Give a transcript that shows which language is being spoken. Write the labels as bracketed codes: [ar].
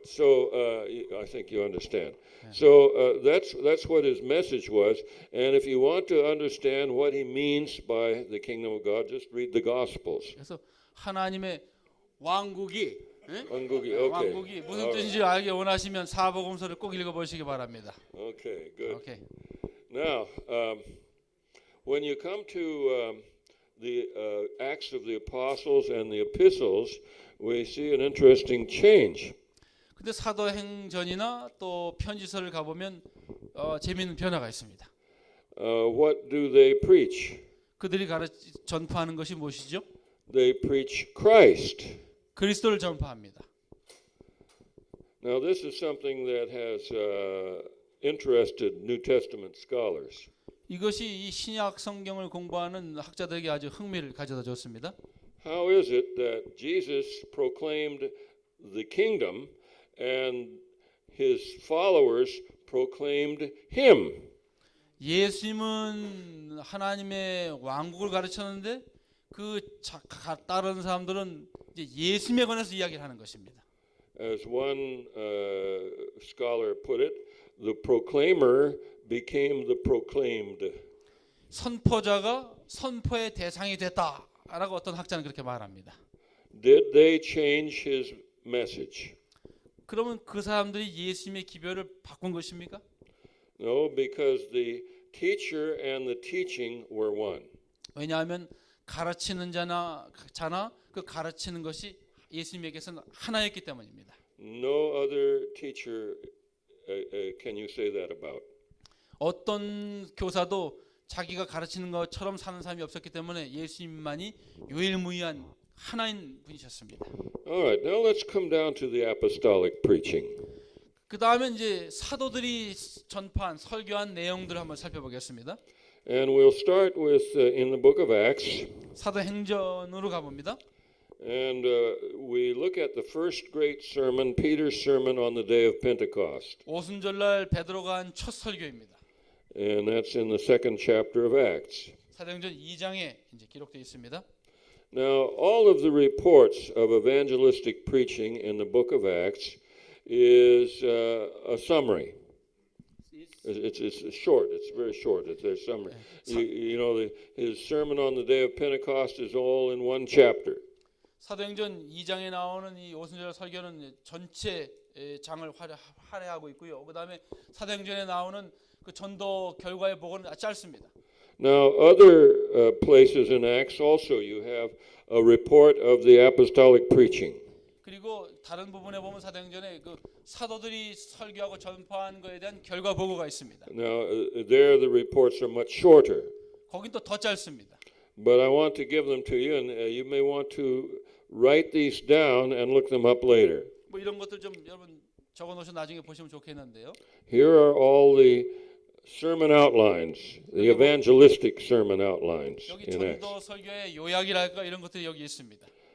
[en] So I think you understand. So that's what his message was. And if you want to understand what he means by the kingdom of God, just read the Gospels. [ko] 그래서 하나님의 왕국이 왕국이. Okay. 왕국이 무슨 [en] All [ko] 뜻인지 알기 원하시면 사복음서를 꼭 읽어보시기 바랍니다. [en] Okay. Good. 오케이. Now, when you come to the Acts of the Apostles and the Epistles, we see an interesting change. [ko] 근데 사도행전이나 또 편지서를 가보면 재미있는 변화가 있습니다. [en] What do they preach? [ko] 그들이 전파하는 것이 무엇이죠? [en] They preach Christ. [ko] 그리스도를 전파합니다. [en] Now, this is something that has interested New Testament scholars. [ko] 이것이 이 신약 성경을 공부하는 학자들에게 아주 흥미를 가져다 줬습니다. [en] How is it that Jesus proclaimed the kingdom and his followers proclaimed him? [ko] 예수님은 하나님의 왕국을 가르쳤는데 그 따르는 사람들은 이제 예수님에 관해서 이야기를 하는 것입니다. [en] As one scholar put it, the proclaimer became the proclaimed. [ko] 선포자가 선포의 대상이 됐다라고 어떤 학자는 그렇게 말합니다. [en] Did they change his message? [ko] 그러면 그 사람들이 예수님의 기별을 바꾼 것입니까? [en] No, because the teacher and the teaching were one. [ko] 왜냐하면 가르치는 자나 그 가르치는 것이 예수님에게서는 하나였기 때문입니다. [en] No other teacher can you say that about. [ko] 어떤 교사도 자기가 가르치는 것처럼 사는 사람이 없었기 때문에 예수님만이 유일무이한 하나인 분이셨습니다. [en] All right, now let's come down to the apostolic preaching. [ko] 그 다음에 이제 사도들이 전파한 설교한 내용들을 한번 살펴보겠습니다. [en] And we'll start with in the book of Acts. [ko] 사도행전으로 가봅니다. [en] And we look at the first great sermon, Peter's sermon on the day of Pentecost. [ko] 오순절날 베드로가 한 첫 설교입니다. [en] And that's in the second chapter of Acts. [ko] 사도행전 2장에 이제 기록되어 있습니다. [en] Now, all of the reports of evangelistic preaching in the book of Acts is a summary. It's short. It's very short. It's their summary. You know, his sermon on the day of Pentecost is all in one chapter. [ko] 사도행전 2장에 나오는 이 오순절 설교는 전체 장을 할애하고 있고요. 그다음에 사도행전에 나오는 그 전도 결과의 보고는 짧습니다. [en] Now, other places in Acts also you have a report of the apostolic preaching. [ko] 그리고 다른 부분에 보면 사도행전에 그 사도들이 설교하고 전파한 것에 대한 결과 보고가 있습니다. [en] Now, there the reports are much shorter. [ko] 거긴 또 더 짧습니다. [en] But I want to give them to you, and you may want to write these down and look them up later. [ko] 뭐 이런 것들 좀 여러분 적어놓으셔 나중에 보시면 좋겠는데요. [en] Here are all the sermon outlines, the evangelistic sermon outlines [ko] 여기 [en] in Acts. [ko] 전도 설교의 요약이랄까 이런 것들이 여기 있습니다.